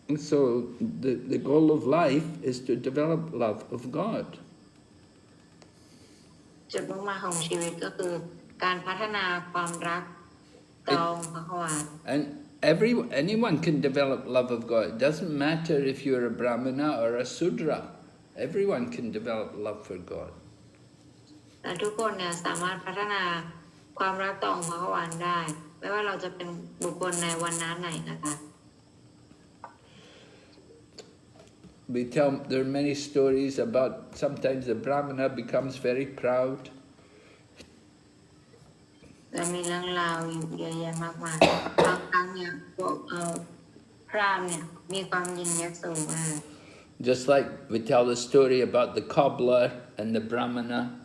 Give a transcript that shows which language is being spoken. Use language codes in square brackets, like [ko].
[en] So the goal of life is to develop love of God. [th] จุดมุ่งหมายของชีวิตก็คือการพัฒนาความรักต่อพระควาน [en] And anyone can develop love of God. It doesn't matter if you're a Brahmana or a Sudra. Everyone can develop love for God. [th] และทุกคนเนี่ยสามารถพัฒนาความรักต่อพระควานได้ไม่ว่าเราจะเป็นบุคคลในวรรณะไหนนะคะ [en] There are many stories about sometimes the Brahmana becomes very proud. [th] และมีเรื่องราวอยู่เยอะแยะมากมายบางครั้งเนี่ยพวกพราหมณ์เนี่ยมีความยินยโสมาก [en] Just like we tell the story about the cobbler and the Brahmana.